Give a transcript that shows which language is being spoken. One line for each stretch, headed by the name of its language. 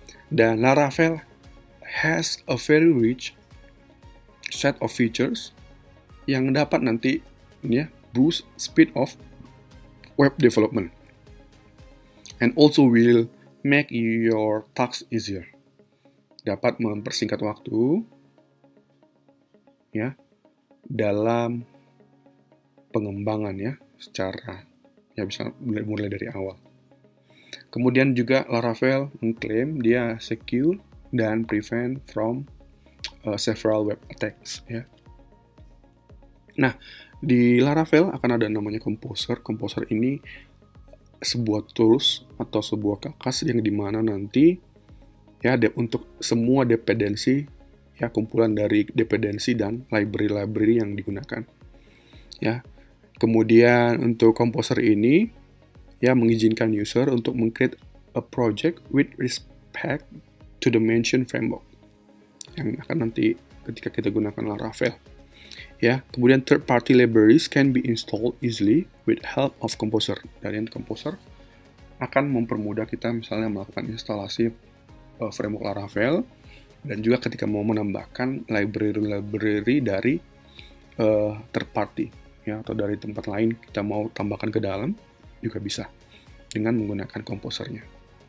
English: Dan Laravel has a very rich set of features yang dapat nanti ya boost speed of web development and also will make your tasks easier.
Indonesian: Dapat mempersingkat waktu ya dalam pengembangan ya secara ya bisa mulai dari awal. Kemudian juga Laravel mengklaim dia secure dan prevent from several web attacks ya. Nah, di Laravel akan ada namanya Composer. Composer ini sebuah tools atau sebuah kakas yang dimana nanti ya untuk semua dependensi ya kumpulan dari dependensi dan library yang digunakan. Ya. Kemudian untuk Composer ini ya mengizinkan user untuk meng-create a project with respect to the mentioned framework yang akan nanti ketika kita gunakan Laravel.
English: Ya, kemudian third party libraries can be installed easily with help of Composer.
Indonesian: Dan Composer akan mempermudah kita misalnya melakukan instalasi framework Laravel dan juga ketika mau menambahkan library dari third party ya atau dari tempat lain kita mau tambahkan ke dalam juga bisa dengan menggunakan komposernya.